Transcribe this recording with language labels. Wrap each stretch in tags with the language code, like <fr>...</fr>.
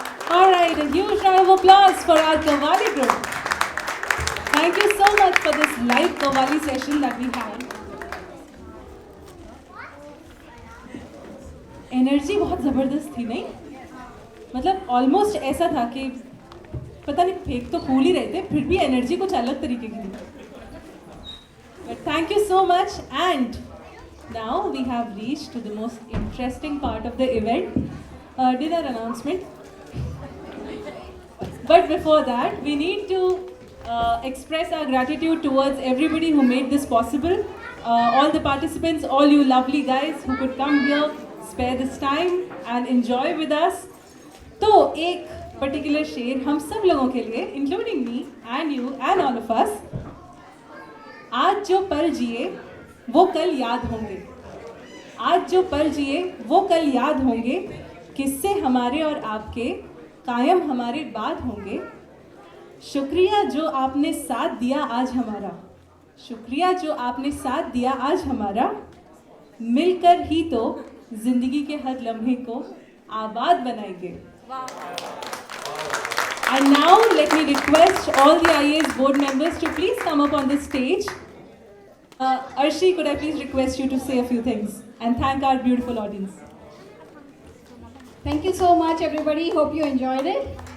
<en>All right, a huge round of applause for our Qawwali group. Thank you so much for this live Qawwali session that we had.</en> <hi>Energy बहुत ज़बरदस्त थी, नहीं? मतलब almost ऐसा था कि पता नहीं फेंक तो फूल ही रहे थे, फिर भी एनर्जी कुछ अलग तरीके की थी.</hi> <en>But thank you so much, and now we have reached to the most interesting part of the event, dinner announcement. But before that, we need to express our gratitude towards everybody who made this possible. All the participants, all you lovely guys who could come here, spare this time and enjoy with us.</en> <hi>तो एक particular शेर हम सब लोगों के लिए,</hi> <en>including me and you and all of us,</en> <hi>आज जो पल जिए वो कल याद होंगे. आज जो पल जिए वो कल याद होंगे, किस्से हमारे और आपके कायम हमारे बाद होंगे. शुक्रिया जो आपने साथ दिया आज हमारा, शुक्रिया जो आपने साथ दिया आज हमारा. मिलकर ही तो जिंदगी के हर लम्हे को आबाद बनाएंगे.</hi> <en>And now let me request all the IAS board members to please come up on the stage. Arshi, could I please request you to say a few things and thank our beautiful audience. Thank you so much, everybody. Hope you enjoyed it.</en>